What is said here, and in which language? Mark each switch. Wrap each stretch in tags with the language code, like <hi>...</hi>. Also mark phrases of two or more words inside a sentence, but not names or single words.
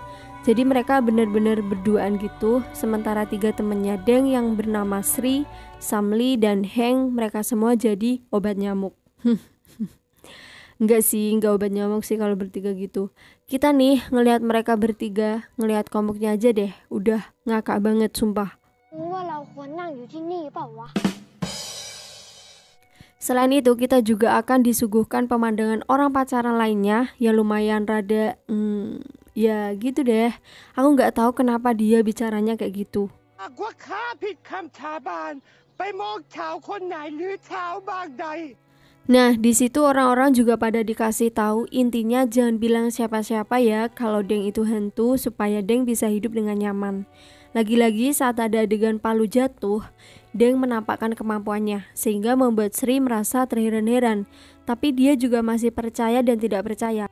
<id>Jadi mereka benar-benar berduaan gitu. Sementara 3 temennya Deng yang bernama Sri, Samli, dan Heng, mereka semua jadi obat nyamuk. Enggak sih, enggak obat nyamuk sih kalau bertiga gitu. Kita nih ngelihat mereka bertiga, ngelihat komuknya aja deh, udah ngakak banget sumpah.</id> <th>ว่าเราควรนั่งอยู่ที่นี่เปล่าวะ</th> <id>Selain itu, kita juga akan disuguhkan pemandangan orang pacaran lainnya yang lumayan rada, ya gitu deh. Aku nggak tahu kenapa dia bicaranya kayak gitu.</id> <th>หากว่าข้าผิดคำสาบานไปมองชาวคนไหนหรือชาวบางใด</th> <id>Nah, di situ orang-orang juga pada dikasih tahu intinya jangan bilang siapa-siapa ya kalau Deng itu hantu supaya Deng bisa hidup dengan nyaman. Lagi-lagi saat ada adegan Palu jatuh, Deng menampakkan kemampuannya sehingga membuat Sri merasa terheran-heran, tapi dia juga masih percaya dan tidak percaya.</id>